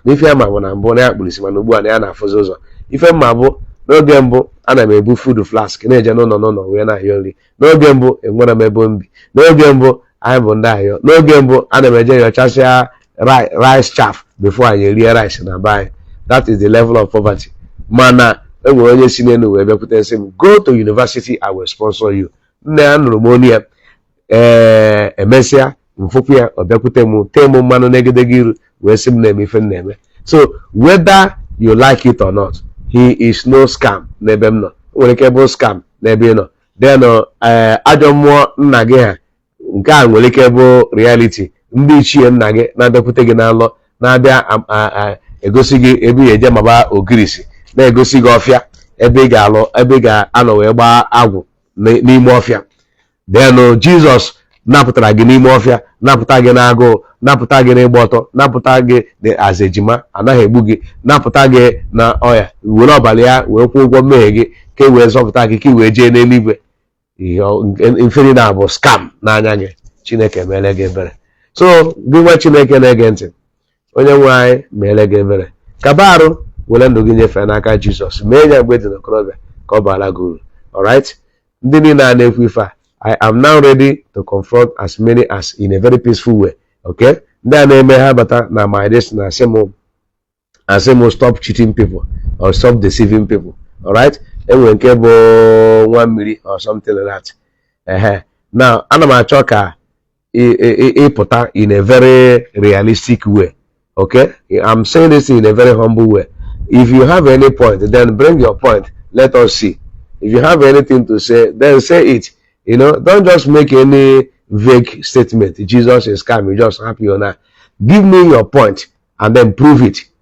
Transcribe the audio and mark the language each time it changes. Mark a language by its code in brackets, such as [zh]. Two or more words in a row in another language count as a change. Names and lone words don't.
[ig] N'ife ya ma bụ na mbụ na ya kpuru isi, mana ugbu a na ya na-afụzi ụzọ. Ife mma bụ n'oge mbụ ana m ebu [en] food flask [ig] na-eje n'ụlọ n'ụlọ wee na-ayọ nri. N'oge mbụ enwere m ebe m bi. N'oge mbụ anyị bụ ndị ayọ. N'oge mbụ ana m eje yọchasịa ri-, [en] rice chaff [ig] before anyị erie rice na be anyị. [en] That is the level of poverty. [ig] Mana e nwere onye si n'elu wee bịakwute sị m, [en] "Go to university, I will sponsor you." [ig] Nne ya nụrụ m onu ya. Ee, emesịa, m fụkwa ya, ọ bịakwute m, tee m mmanụ n'egedege iru, wee sị m na-eme ife m na-eme. [en] So, whether you like it or not, he is no scam [ig] n'ebe m nọ. O nwere ike bụ scam n'ebe ị nọ. Then, eh, ajọ mmụọ nna gị ha, nke a nwere ike bụ reality. Ndị ichie nna gị na-abịakwute gị na nlọ, na-abịa am-, a-, a-, egosi gị ebe ị ga-eje maba ogirisi, na-egosi gị ọfịa, ebe ị ga-alụ, ebe ị ga-anọ wee gbaa agwụ n-, n'ime ọfịa. Then, oh, Jesus napụtara gị n'ime ọfịa, napụta gị n'agụụ, napụta gị n'ịgba ọtọ, napụta gị dị as ejima, anaghị egbu gị, napụta gị na ọya, were ọbara ya wee kwụọ ụgwọ mmehie gị, ka e wee zọpụta gị, ka ị wee jee n'eluigwe. Ihe ọ, nke, ife niile a bụ scam n'anya gị. Chineke meele gị ebere. So, gị nwa Chineke na-ege ntị, onye nwe anyị meele gị ebere. Kaba arụ, were ndụ gị nyefee n'aka Jizọs. Mee ya mgbe dị n'okorobịa, ka ọ baara gị uru. [en] Alright? [ig] Ndị niile a na-ekwu ife a, [en] I am now ready to confront as many as in a very peaceful way. Okay? [ig] Ndị a na-eme ha bata na [en] my destiny, [ig] asị mụ, asị mụ [en] stop cheating people or stop deceiving people. Alright? [ig] E nwere nke bụ nwa mmiri [en] or something like that. [ig] Ehe. [en] Now, [ig] ana m achọ ka ị, ị, ị, ị pụta [en] in a very realistic way. Okay? I'm saying this in a very humble way. If you have any point, then bring your point. Let us see. If you have anything to say, then say it. You know, don't just make any vague statement. "Jesus is coming," just happy or not. Give me your point and then prove it.